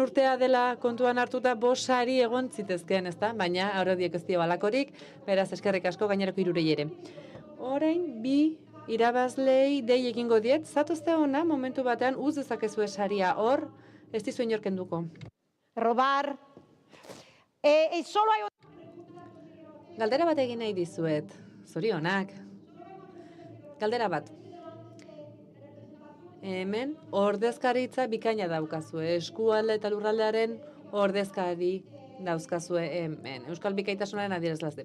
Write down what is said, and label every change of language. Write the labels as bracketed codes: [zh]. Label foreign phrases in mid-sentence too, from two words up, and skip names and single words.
[eu] urtea dela kontuan hartuta 5 sari egon zitezkeen, ezta? Baina araudiek ez dio balakorik, beraz eskerrik asko gainerako 3 ere. Orain 2 irabazlei dei egingo diet, zatozte ona momentu batean uz dezakezue saria hor, ez dizu inork kenduko. [es] Robar. Solo hay... [eu] Galdera bat egin nahi dizuet. Zorionak. Galdera bat. Hemen ordezkaritza bikaina daukazue. Eskualde eta lurraldearen ordezkari dauzkazue hemen. Euskal bikaitasunaren adierazle.